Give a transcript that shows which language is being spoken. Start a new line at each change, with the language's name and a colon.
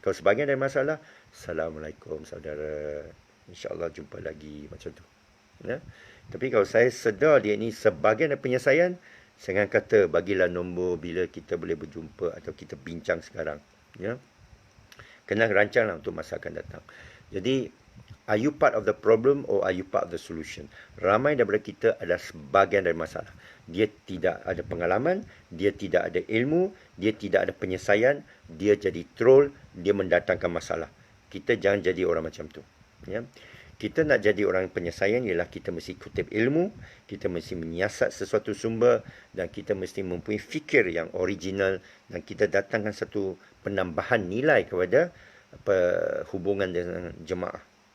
Malay: Kalau sebahagian dari masalah, Assalamualaikum saudara, InsyaAllah jumpa lagi, macam tu. Ya? Tapi kalau saya sedar dia ni sebahagian dari penyelesaian, saya akan kata bagilah nombor bila kita boleh berjumpa atau kita bincang sekarang. Ya? Kena rancanglah untuk masa akan datang.
English: Jadi, are you part of the problem or are you part of the solution?
Malay: Ramai daripada kita adalah sebahagian dari masalah. Dia tidak ada pengalaman, dia tidak ada ilmu, dia tidak ada penyelesaian, dia jadi troll, dia mendatangkan masalah. Kita jangan jadi orang macam tu. Ya? Kita nak jadi orang penyelesaian ialah kita mesti kutip ilmu, kita mesti menyiasat sesuatu sumber dan kita mesti mempunyai fikir yang original dan kita datangkan satu penambahan nilai kepada hubungan dengan jemaah.